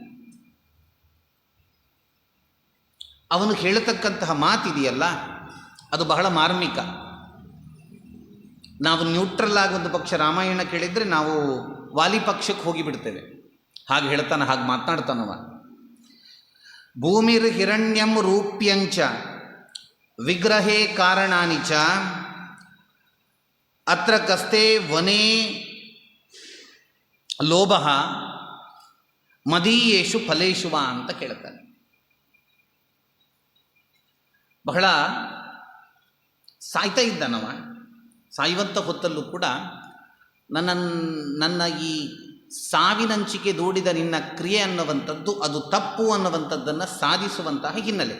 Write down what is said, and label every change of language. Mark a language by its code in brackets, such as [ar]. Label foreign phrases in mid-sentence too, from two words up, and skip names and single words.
[kn] ಅವನು ಹೇಳತಕ್ಕಂತಹ ಮಾತಿದೆಯಲ್ಲ, ಅದು ಬಹಳ ಮಾರ್ಮಿಕ. ನಾವು ನ್ಯೂಟ್ರಲ್ ಆಗಿ ಒಂದು ಪಕ್ಷ ರಾಮಾಯಣ ಕೇಳಿದರೆ ನಾವು ವಾಲಿ ಪಕ್ಷಕ್ಕೆ ಹೋಗಿಬಿಡ್ತೇವೆ. ಹಾಗೆ ಹೇಳ್ತಾನೆ, ಹಾಗೆ ಮಾತನಾಡ್ತಾನವ. [sa] ಭೂಮಿರ್ ಹಿರಣ್ಯಂ ರೂಪ್ಯಂಚ ವಿಗ್ರಹೇ ಕಾರಣಾನಿ ಚ ಅತ್ರ ಕಸ್ತೆ ವನೇ ಲೋಭ ಮದೀಯೇಷು ಫಲೇಷು ವಾ [kn] ಅಂತ ಕೇಳ್ತಾನೆ. ಬಹಳ ಸಾಯ್ತಾ ಇದ್ದಾನವ. ಸಾಯುವಂಥ ಹೊತ್ತಲ್ಲೂ ಕೂಡ ನನ್ನ ಈ ಸಾವಿನಂಚಿಕೆ ದೂಡಿದ ನಿನ್ನ ಕ್ರಿಯೆ ಅನ್ನುವಂಥದ್ದು ಅದು ತಪ್ಪು ಅನ್ನುವಂಥದ್ದನ್ನು ಸಾಧಿಸುವಂತಹ ಹಿನ್ನೆಲೆ.